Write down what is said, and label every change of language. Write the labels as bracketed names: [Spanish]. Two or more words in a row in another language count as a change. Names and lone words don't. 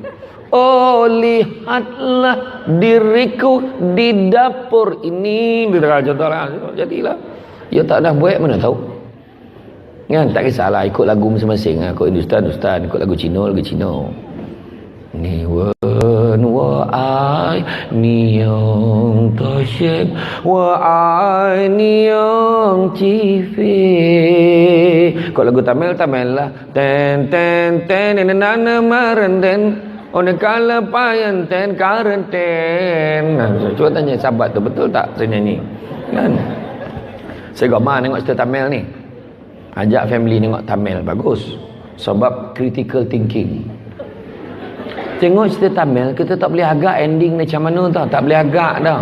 [Malay] Oh lihatlah diriku di dapur ini, contohlah. Jadilah dia tak dah buat mana tahu. Kan tak kisahlah, ikut lagu masing-masing. Ikut Hindustan, ikut lagu Cina, lagu Cina. Ni wen wa ai ni yong to shen wa ai ni yong chi fe. Kalau lagu Tamil lah. Ten ten ten nana marenden on kala payan ten karenten. Cuba tanya sahabat tu, betul tak saya nyanyi? Kan? Saya gama tengok cerita Tamil ni. Ajak family tengok Tamil, bagus. Sebab [English] critical thinking. [Malay] Tengok cerita Tamil, kita tak boleh agak ending macam mana tau. Tak boleh agak dah.